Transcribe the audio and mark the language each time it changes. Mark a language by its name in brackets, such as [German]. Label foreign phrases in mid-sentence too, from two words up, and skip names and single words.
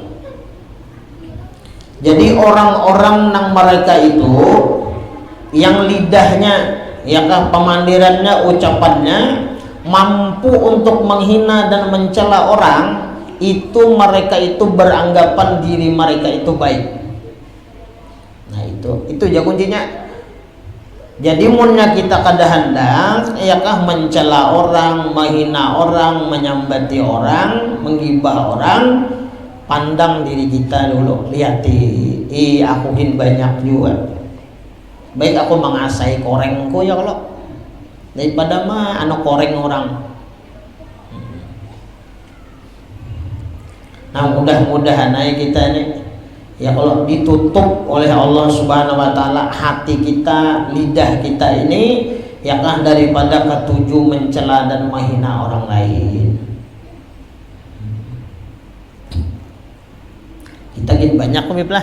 [Indonesian] Jadi orang-orang nang mereka itu yang lidahnya, ya kan, pemandirannya, ucapannya mampu untuk menghina dan mencela orang, itu mereka itu beranggapan diri mereka itu baik. Nah, itu ya kuncinya. [Banjar] Jadi munnya kita kada hendak, ya kah, mencela orang, menghina orang, menyambati orang, menggibah orang, pandang diri kita dulu. Lihati, akuin banyak juga. Baik aku mengasai korengku ya kalau daripada mah anu koreng orang. [Indonesian] Nah, mudah-mudahan aja kita nih, ya kalau ditutup oleh Allah [Arabic] سبحانه وتعالى [Indonesian] hati kita, lidah kita ini, ya kan, daripada ketujuh mencela dan menghina orang lain. [Banjar] Kita gin banyak lah.